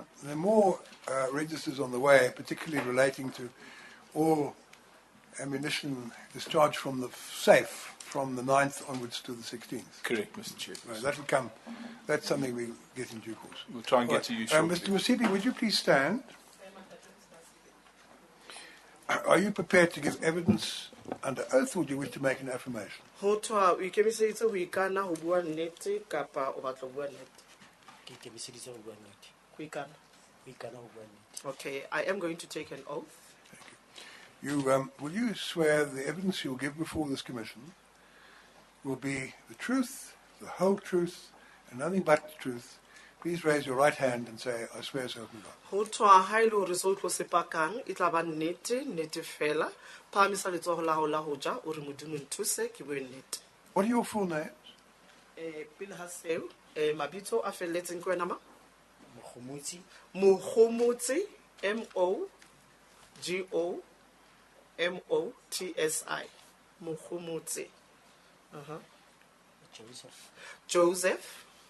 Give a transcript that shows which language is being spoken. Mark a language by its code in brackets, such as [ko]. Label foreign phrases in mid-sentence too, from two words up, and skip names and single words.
[en] There are more registers on the way, particularly relating to all ammunition discharged from the safe from the 9th onwards to the 16th. Correct, Mr. Chairperson. Right, that will come. That's something we'll get in due course. We'll try and get to you shortly. Mr. Masibi, would you please stand? Are you prepared to give evidence under oath, or do you wish to make an affirmation? [st] Ho tswa o ikemiseditse ho ikana ho bua nnete kapa o batla ho bua nnete? Ke ikemiseditse ho bua nnete. Ho ikana. Ho ikana ho bua nnete. [en] Okay, I am going to take an oath. Will you swear the evidence you'll give before this commission will be the truth, the whole truth, and nothing but the truth? Please raise your right hand and say, I swear so help me God. [st] Ho tswa ha ile hore se o tlo sepakang e tla ba nnete nnete fela phamisa letsogo la ho la ho ja o re modimo nthuse ke bue nnete. [en] What are your full names? [st] Pele ha seo mabitso a felletseng ke wena ma Mogomotsi, Mogomotsi MOGOMOTSI Mogomotsi. Joseph